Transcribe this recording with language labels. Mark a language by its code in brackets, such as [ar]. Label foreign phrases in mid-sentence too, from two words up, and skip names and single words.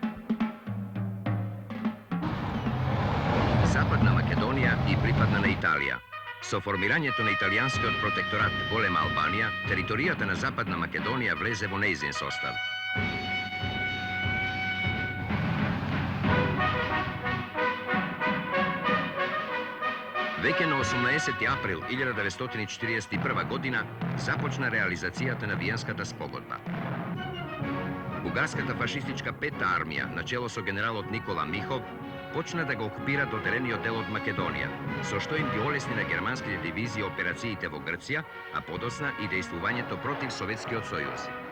[mk] Западна Македонија и припадна Италија. Со формирањето на италијански од протекторат Голема Албанија, територијата на Западна Македонија влезе в нејзин состав. Веќе на 18 април 1941 година започна реализацијата на Виенската спогодба. Бугарската фашистичка пета армија, начело со генералот Никола Михов, почна да го окупира доделениот дел од Македонија, со што им ги олесни на германските дивизии операциите во Грција, а подоцна и дејствувањето против Советскиот сојуз.